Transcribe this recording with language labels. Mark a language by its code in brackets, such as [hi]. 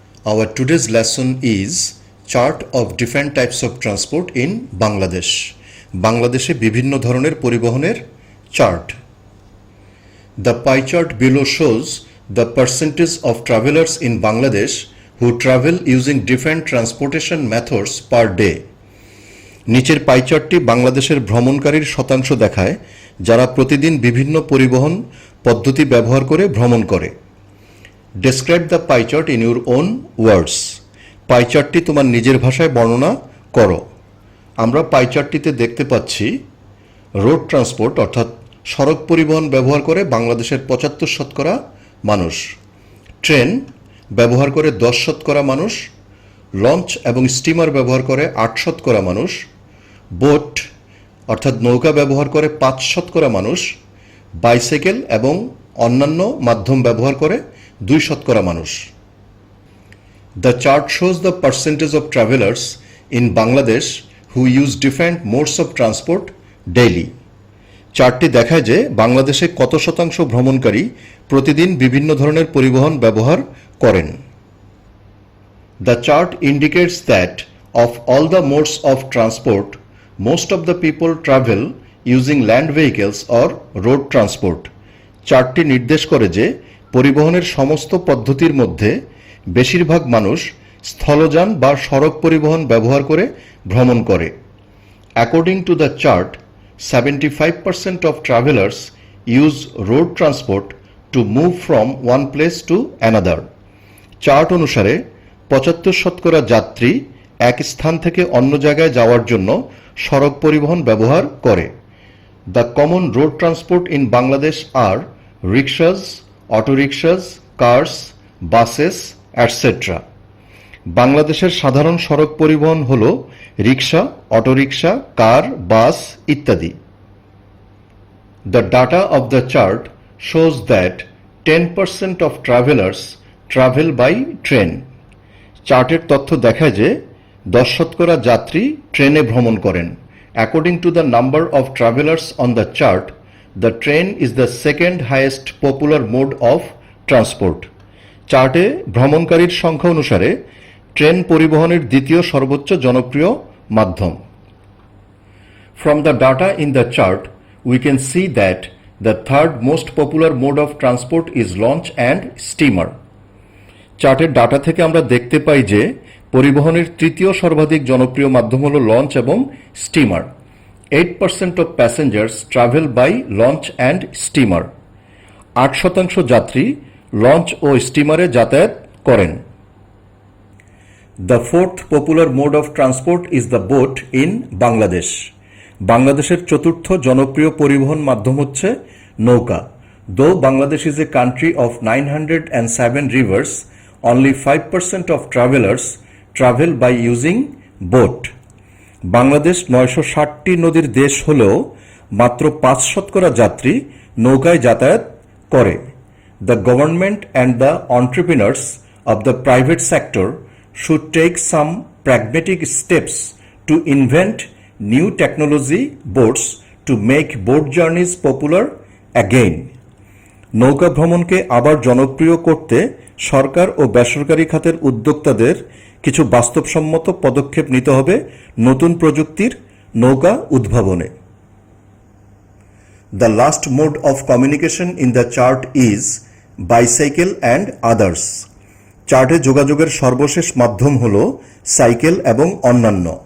[en] Our today's lesson is chart of different types of transport in Bangladesh. [bn] বাংলাদেশে বিভিন্ন ধরনের পরিবহনের chart. [en] The pie chart below shows the percentage of travelers in Bangladesh who travel using different transportation methods per day. [bn] নিচের পাই চার্টটি বাংলাদেশের ভ্রমণকারীর শতাংশ দেখায় যারা প্রতিদিন বিভিন্ন পরিবহন পদ্ধতি ব্যবহার করে ভ্রমণ করে. [en] Describe the pie chart in your own words. [bn] পাই চার্টটি তোমার নিজের ভাষায় বর্ণনা করো. আমরা পাই চার্টটিতে দেখতে পাচ্ছি রোড ট্রান্সপোর্ট অর্থাৎ সড়ক পরিবহন ব্যবহার করে বাংলাদেশের ৭৫% মানুষ, ট্রেন ব্যবহার করে ১০% মানুষ, লঞ্চ এবং স্টিমার ব্যবহার করে ৮% মানুষ, বোট অর্থাৎ নৌকা ব্যবহার করে ৫% মানুষ, বাইসাইকেল এবং অন্যান্য মাধ্যম ব্যবহার করে ২% মানুষ. [en] The chart shows the percentage of travelers in Bangladesh who use different modes of transport daily. [bn] চার্টটি দেখায় যে বাংলাদেশে কত শতাংশ ভ্রমণকারী প্রতিদিন বিভিন্ন ধরনের পরিবহন ব্যবহার করেন. [en] The chart indicates that of all the modes of transport, most of the people travel using land vehicles or road transport. [bn] চার্টটি নির্দেশ করে যে পরিবহনের সমস্ত পদ্ধতির মধ্যে বেশিরভাগ মানুষ স্থলযান বা সড়ক পরিবহন ব্যবহার করে ভ্রমণ করে. [en] According to the chart, 75% of travelers use road transport to move from one place to another. [bn] Chart অনুসারে ৭৫% যাত্রী এক স্থান থেকে অন্য জায়গায় যাওয়ার জন্য সড়ক পরিবহন ব্যবহার করে. [en] The common road transport in Bangladesh are rickshaws, auto rickshaws, cars, buses, etc. [bn] বাংলাদেশের সাধারণ সড়ক পরিবহন হল রিক্সা, অটোরিক্সা, কার, বাস ইত্যাদি. [en] The data of the chart shows that 10% of travelers travel by train. [bn] চার্টের তথ্য দেখায় যে ১০% যাত্রী ট্রেনে ভ্রমণ করেন. [en] According to the number of travelers on the chart, the train is the second highest popular mode of transport. [bn] চার্টে ভ্রমণকারীর সংখ্যা অনুসারে ট্রেন পরিবহনের দ্বিতীয় সর্বোচ্চ জনপ্রিয় মাধ্যম. [en] From the data in the chart, we can see that the third most popular mode of transport is launch and steamer. [bn] চার্টের data থেকে আমরা দেখতে পাই যে পরিবহনের তৃতীয় সর্বাধিক জনপ্রিয় মাধ্যম হল লঞ্চ এবং steamer. [en] 8% of passengers travel by launch and steamer. [bn] ৮% যাত্রী লঞ্চ ও স্টিমারে যাতায়াত করেন. [en] The fourth popular mode of transport is the boat in Bangladesh. [bn] বাংলাদেশের চতুর্থ জনপ্রিয় পরিবহন মাধ্যম হচ্ছে নৌকা. [en] Though Bangladesh is a country of 907 rivers, only 5% of travelers travel by using boat. [bn] Bangladesh ৯৬০টি নদীর দেশ হলেও মাত্র ৫% যাত্রী নৌকায় যাতায়াত করে. [en] The government and the entrepreneurs of the private sector should take some pragmatic steps to invent new technology boats to make boat journeys popular again. [bn] নৌকা ভ্রমণকে আবার জনপ্রিয় করতে সরকার ও বেসরকারি খাতের উদ্যোক্তাদের কিছু বাস্তবসম্মত পদক্ষেপ নিতে হবে নতুন প্রযুক্তির নৌকা উদ্ভাবনে. [en] The last mode of communication in the chart is bicycle and others. [bn] চার্টে যোগাযোগের সর্বশেষ মাধ্যম হল সাইকেল এবং অন্যান্য.